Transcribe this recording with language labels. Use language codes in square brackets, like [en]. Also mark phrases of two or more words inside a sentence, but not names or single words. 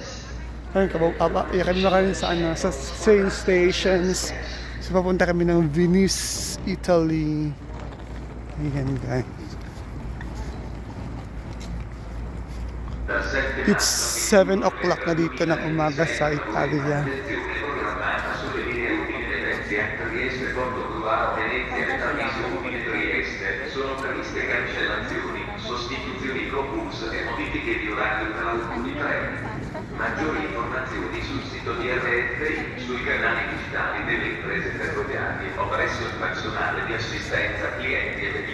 [tl] Ayun, kami na kami sa, ano, sa [en] train stations. [tl] So, papunta kami ng Venice, Italy. Ayan, guys. [en] It's 7 o'clock [tl] na dito ng umaga sa Italia. [it] Trieste, Porto-Ruaro, Venezia, Treviso, Udine, Trieste, sono previste cancellazioni, sostituzioni con bus e modifiche di orario per alcuni treni. Maggiori informazioni sul sito di RFI, sui canali digitali delle imprese ferroviarie o presso il personale di assistenza clienti e